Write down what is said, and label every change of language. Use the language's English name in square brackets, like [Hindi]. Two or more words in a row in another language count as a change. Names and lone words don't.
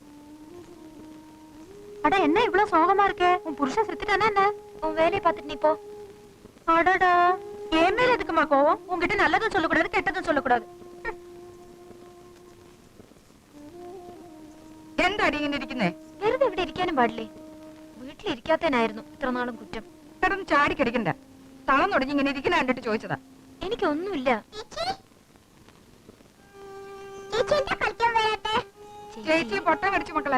[Tamil] அட என்ன இவ்வளவு சோகமா இருக்க? உன் புருஷன் செத்துட்டானா என்ன? உன் வேலையை பார்த்துட்டு நீ போ. அடடா, என் மேல எதுக்குமா கோவம்? உன்கிட்ட நல்லதும் சொல்லக்கூடாது கெட்டதும் சொல்லக்கூடாது. [Malayalam] എന്താ ഇങ്ങനെ ഇരിക്കുന്നേ? വെറുതെ ഇവിടെ ഇരിക്കാനും പാടില്ലേ? വീട്ടിലിരിക്കാത്തനായിരുന്നു ഇത്ര നാളും കുറ്റം. കിടന്ന് ചാടി കിടക്കണ്ട. തളം തുടങ്ങി ഇങ്ങനെ ഇരിക്കുന്ന കണ്ടിട്ട് ചോദിച്ചതാ. എനിക്കൊന്നുമില്ല. ചേച്ചി പൊട്ട കടിച്ചു മക്കളെ.